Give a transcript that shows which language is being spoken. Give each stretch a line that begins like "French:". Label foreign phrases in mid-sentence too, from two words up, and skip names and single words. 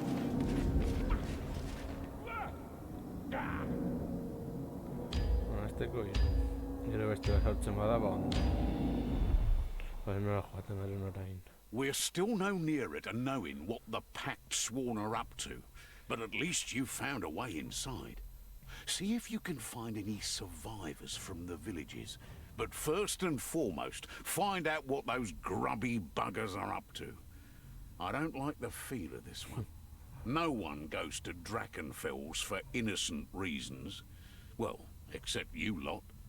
Basque: Hasteko gero beste sartzen bada ondo. Nola joaten garen orain.
English: We're still no nearer to knowing what the Pact Sworn are up to, but at least you found a way inside. See if you can find any survivors from the villages. But first and foremost, find out what those grubby buggers are up to. I don't like the feel of this one. No one goes to Drachenfels for innocent reasons. Well, except you lot.